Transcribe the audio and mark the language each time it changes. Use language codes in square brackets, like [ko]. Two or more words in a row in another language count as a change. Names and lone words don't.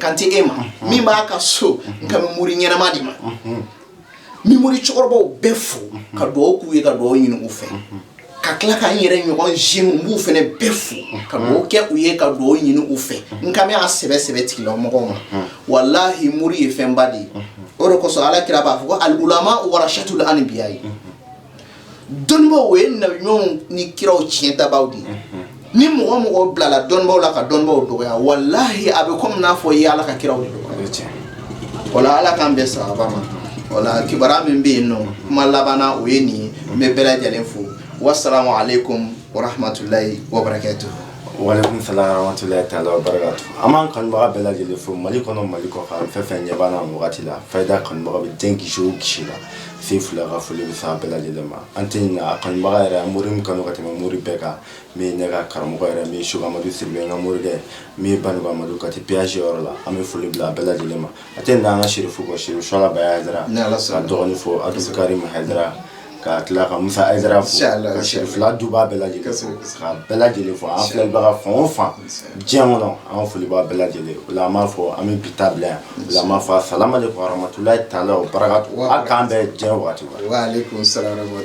[bm] kan tɛ e ma min b'a ka so n kan bɛ muri ɲɛnama de ma n bɛ muri cɛkɔrɔbaw bɛɛ fo ka dugawu k'u ye ka dugawu ɲini u fɛ ka tila ka n yɛrɛ ɲɔgɔn jeune n b'u fana bɛɛ fo ka dugawu kɛ u ye ka dugawu ɲini u fɛ n kan bɛ a sɛbɛ tigilamɔgɔw ma wallahi muri ye fɛnba de ye o de kosɔn ala kira b'a fɔ ko [ar] العلماء ورثة الأنبياء [bm] ye dɔnnibaaw o ye nabiɲumanw ni kiraw tiɲɛtabaw de ye ni mɔgɔ mɔgɔ bilala dɔnnibaaw la ka dɔnnibaaw dɔgɔya wallahi a bɛ komi n'a fɔ i ye ala ka kiraw de dɔgɔya wala ala k'an bɛɛ sababa ma wala kibaruya min bɛ yen nɔ kuma labanna o ye nin ye n bɛ bɛɛ lajɛlen fo [ar] والسلام عليكم ورحمة الله وبركاته وعليكم السلام ورحمة الله تعالى وبركاته [bm] aman kanubaga bɛɛ lajɛlen fo Mali kɔnɔ Mali kɔ kan fɛn fɛn ɲɛ b'an na wagati la Fayda kanubaga bɛ diɲɛ kisi o kisi la se fila ka foli bɛ s'a bɛɛ lajɛlen ma an tɛ ɲinɛ a kanubaga yɛrɛ mori min kanu ka tɛmɛ mori bɛɛ kan min ye ne ka karamɔgɔ yɛrɛ min ye Shehu Amadu Sidibe n ka morikɛ min ye Banugu Amadu Kati péage yɔrɔ la an bɛ foli bila a bɛɛ lajɛlen ma a tɛ ɲinɛ an ka Sherifu kɔ Sherifu Suala Baya Hayidara ka dɔgɔnin fo Abdul Karim Hayidara ka tila ka Musa Hayidara fo ka Sherifula duba bɛɛ lajɛlen fo ka bɛɛ lajɛlen fo an filɛlibaga fan o fan diɲɛ kɔnɔ an foli b'a bɛɛ lajɛlen o la an b'a fɔ an bɛ bi ta bila yan o la an b'a fɔ [ar] السلام عليكم ورحمة الله تعالى وبركاته [bm] a k'an bɛɛ diɲɛ wagati